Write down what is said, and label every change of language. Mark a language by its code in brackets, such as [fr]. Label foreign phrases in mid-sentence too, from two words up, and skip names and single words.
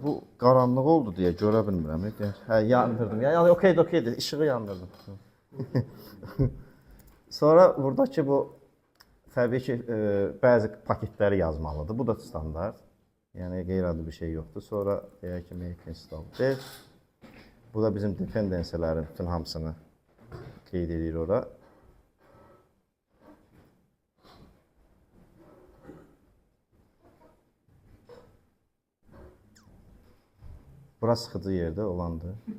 [az] Bu qaranlıq oldu deyə görə bilmirəm. Hə, yandırdım. Yəni, okeydir, işığı yandırdım. Sonra buradakı bu, təbii ki, bəzi paketləri yazmalıdır. Bu da standart. Yəni, qeyri-adi bir şey yoxdur. Sonra deyək ki, [en] make install dev. [az] Bu da bizim dependensilərin bütün hamısını qeyd edir ora. Bura sıxıcı yerdə olandır.